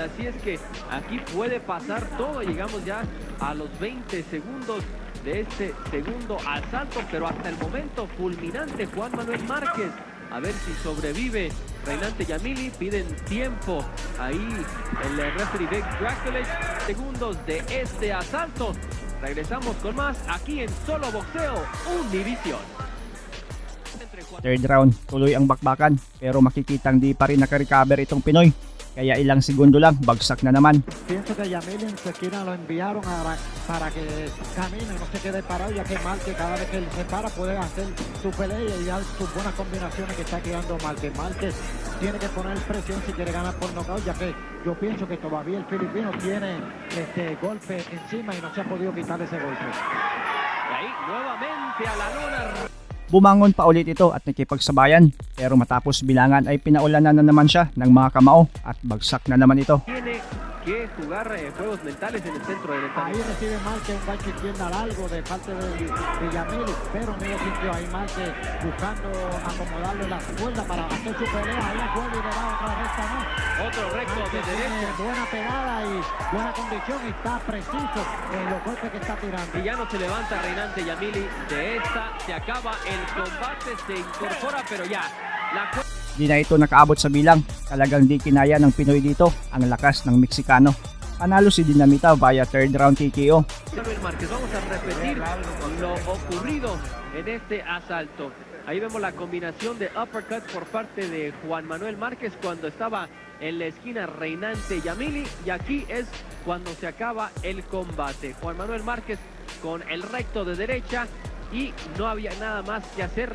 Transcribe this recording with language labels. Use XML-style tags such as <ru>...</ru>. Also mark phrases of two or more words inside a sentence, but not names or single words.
<es>Así es que aquí puede pasar todo. Llegamos ya a los 20 segundos de este segundo asalto, pero hasta el momento fulminante Juan Manuel Márquez. A ver si sobrevive Reynante Jamili. Piden tiempo ahí el referee Vic Draculich. Segundos de este asalto. Regresamos con más aquí en Solo Boxeo Univisión.</es> <en>Third round,</en> <tl>tuloy ang bakbakan pero makikitang di pa rin nakarecover itong Pinoy. Kaya ilang segundo lang, bagsak na naman.</tl> <es>Pienso que Yamil en su esquina lo enviaron para que camine, no se quede parado, ya que Márquez cada vez que él se para puede hacer su pelea y dar sus buenas combinaciones que está creando Márquez. Márquez tiene que poner presión si quiere ganar por nocaut, ya que yo pienso que todavía el filipino tiene golpe encima y no se ha podido quitar ese golpe. Y ahí nuevamente a la lona.</es> <tl>Bumangon pa ulit ito at nakipagsabayan pero matapos bilangan ay pinaulanan na naman siya ng mga kamao at bagsak na naman ito.</tl> <es>Tiene que jugar juegos mentales en el centro del Ahí estadio. recibe Márquez un gancho izquierda largo de parte de Yamil, pero no lo sintió ahí Márquez buscando acomodarle la cuerda para hacer su pelea. Ahí vuelve y le da otra recta, ¿no? Otro recto de Márquez tiene derecha. buena pegada y buena condición y está preciso en los golpes que está tirando. Y ya no se levanta reinante Yamili. De esta se acaba el combate, se incorpora, pero ya.</es> <tl>Di na ito nakaabot sa bilang, talagang di kinaya ng Pinoy dito ang lakas ng Meksikano. Panalo si Dinamita via</tl> <en>third round TKO.</en> <es>Manuel Márquez, vamos a repetir lo ocurrido en este asalto. Ahí vemos la combinación de uppercut por parte de Juan Manuel Márquez cuando estaba en la esquina reinante Yamili, y aquí es cuando se acaba el combate. Juan Manuel Márquez con el recto de derecha y no había nada más que hacer.</es>